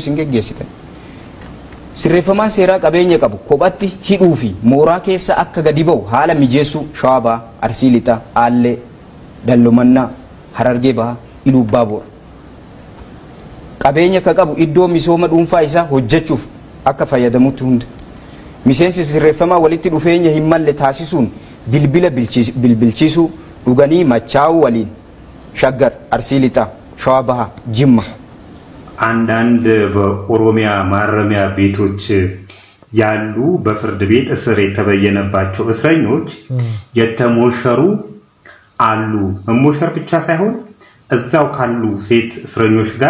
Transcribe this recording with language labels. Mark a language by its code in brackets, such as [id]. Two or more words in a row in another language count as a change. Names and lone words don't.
[om] isin geggeessitan sirreeffamaan seeraa qabeenya qabu kophatti hidhuu fi mooraa keessa akka gadi ba'u haala mijeessuu Shawaa Arsii Lixaa Aallee Dallomannaa Harargee Bahaa Iluu Abbaa Boor qabeenya akka qabu iddoo misooma dhuunfaa isaa hojjechuuf akka fayyadamutti hunda miseensi sirreeffamaa walitti dhufeenya hin malle taasisuun bilbila bilbilchiisuu dhuganii machaa'uu waliin Shaggar Arsii Lixaa Shawaa Bahaa Jimma [am] አንዳንድ በኦሮሚያ ማረሚያ ቤቶች ያሉ በፍርድ ቤት እስር የተበየነባቸው እስረኞች የተሞሸሩ አሉ መሞሸር ብቻ ሳይሆን እዛው ካሉ ሴት እስረኞች ጋር